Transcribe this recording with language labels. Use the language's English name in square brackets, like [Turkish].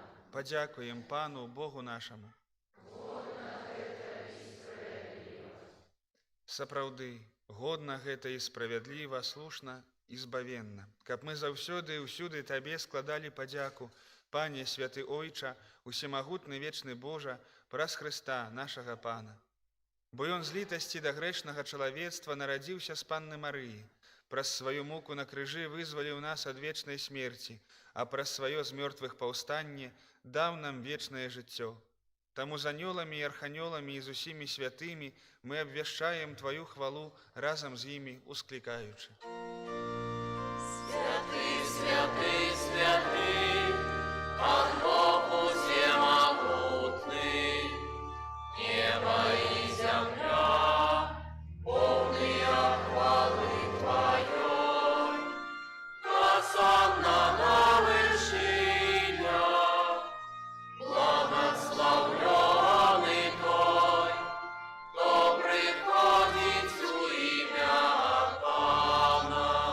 [Ukrainian] Подякуємо Пану Богу нашому. [Belarusian] Сапраўды, годна гэта і справядліва, слушна і збавенна, каб мы заўсёды і ўсюды Табе складалі падзяку, Пане святы Ойча, усемагутны вечны Божа, праз Хрыста, нашага Пана. Бо Ён з літасці да грэшнага чалавецтва нарадзіўся з Панны Марыі, праз сваю муку на крыжы вызваліў нас ад вечнай смерці, а праз сваё з мёртвых паўстанне даў нам вечнае жыццё. Таму з анёламі і арханёламі і з усімі святымі мы абвяшчаем Тваю хвалу разам з імі усклікаючы. [Russian] Святый, святый, святый, Пан Бог усемогутный, небо и земля, полные хвалы Твоей, осанна на вершинах, благословленный Той, кто приходит у имя Пана.